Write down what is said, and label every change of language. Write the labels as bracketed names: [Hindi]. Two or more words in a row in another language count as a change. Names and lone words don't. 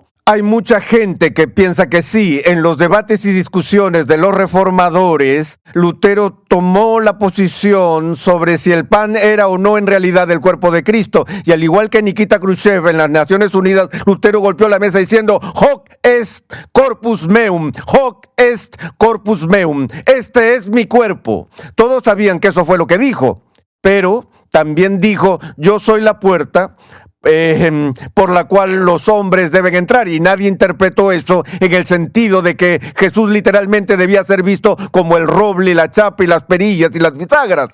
[Spanish] Hay mucha gente que piensa que sí. En los debates y discusiones de los reformadores, Lutero tomó la posición sobre si el pan era o no en realidad el cuerpo de Cristo. Y al igual que Nikita Khrushchev en las Naciones Unidas, Lutero golpeó la mesa diciendo, [Latin] hoc est corpus meum, hoc est corpus meum. [Spanish] Este es mi cuerpo. Todos sabían que eso fue lo que dijo, pero también dijo, yo soy la puerta por la cual los hombres deben entrar, y nadie interpretó eso en el sentido de que Jesús literalmente debía ser visto como el roble, la chapa y las perillas y las bisagras.